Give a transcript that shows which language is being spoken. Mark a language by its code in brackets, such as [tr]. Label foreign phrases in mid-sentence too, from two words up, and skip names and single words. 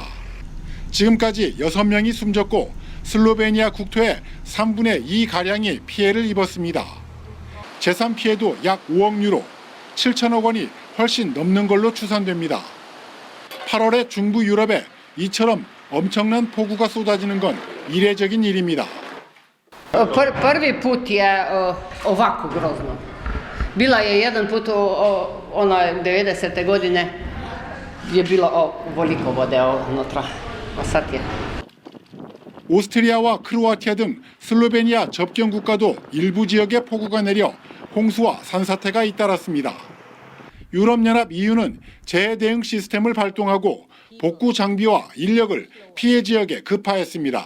[ko] 지금까지 6명이 숨졌고 슬로베니아 국토의 3분의 2가량이 피해를 입었습니다. 재산 피해도 약 5억 유로, 7천억 원이 훨씬 넘는 걸로 추산됩니다. 8월에 중부 유럽에 이처럼 엄청난 폭우가 쏟아지는 건 이례적인 일입니다. [hr] Prvi put je ovako grozno. Bila je jedan put ona 90. godine je bilo ovoliko vode unutra. A sad je. [ko] 오스트리아와 크로아티아 등 슬로베니아 접경 국가도 일부 지역에 폭우가 내려 홍수와 산사태가 잇따랐습니다. 유럽연합 EU는 재해 대응 시스템을 발동하고 복구 장비와 인력을 피해 지역에 급파했습니다.